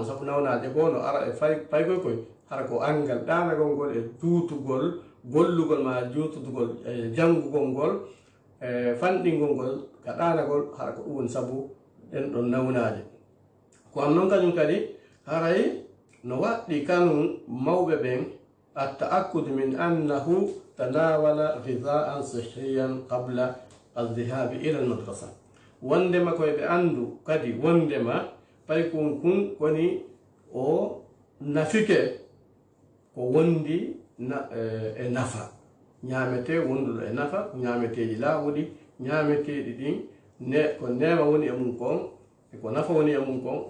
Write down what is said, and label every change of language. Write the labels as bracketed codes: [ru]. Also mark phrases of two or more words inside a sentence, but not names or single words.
[ff] sabu nawnaje goo no ara e faykoy koy hara ko angal ɗanagol ngol e juutugol gollugol ma juutugol e jangugol ngol e fanɗingol ngol ka ɗanagol hara ko ɗum woni sabu ɗen ɗon nawnaje ko am noon kañum kadi haray no waɗɗi kanum mawɓe ɓen [ar] التأكد من أنه تناول غذاء صحيا قبل الذهاب إلى المدرسة [ff] wondema koye ɓe andu kadi wondema paykun kun koni o nafike ko wondi e nafa ñamete wonduɗo e nafa ñameteji laaɓuɗi ñameteɗi ɗin ko nema woni e mum kon e ko nafa woni e mum kon